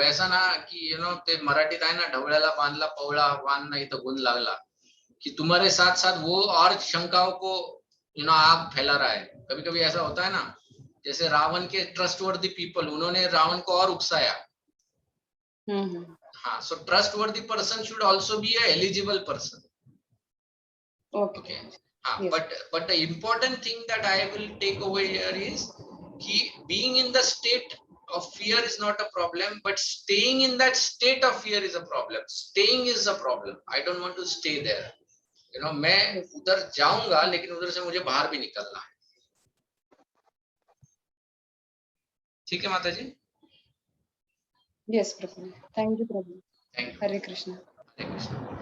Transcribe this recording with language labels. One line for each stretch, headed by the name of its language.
Hindi: ऐसा ना कि
Marathi: ते मराठीत आहे ना, ढवळ्याला बांधला पवळा वान नाही तो गुण लागला,
Hindi: कि तुम्हारे साथ साथ वो और शंकाओं को आग फैला रहा है। कभी कभी ऐसा होता है ना, जैसे रावण के ट्रस्टवर्दी पीपल, उन्होंने रावण को और उकसाया।
English: हाँ, so trustworthy person should also be a eligible person. Okay. Yes. But the important thing that I will take over here is कि being in the state of fear is not a problem, but staying in that state of fear is a problem. Staying is a problem. I don't want to stay there.
Hindi: मैं उधर जाऊंगा लेकिन उधर से मुझे बाहर भी निकलना है। ठीक है माता जी?
English: Yes प्रभु, thank you प्रभु। Thank you.
Hindi: Hare Krishna. Hare Krishna.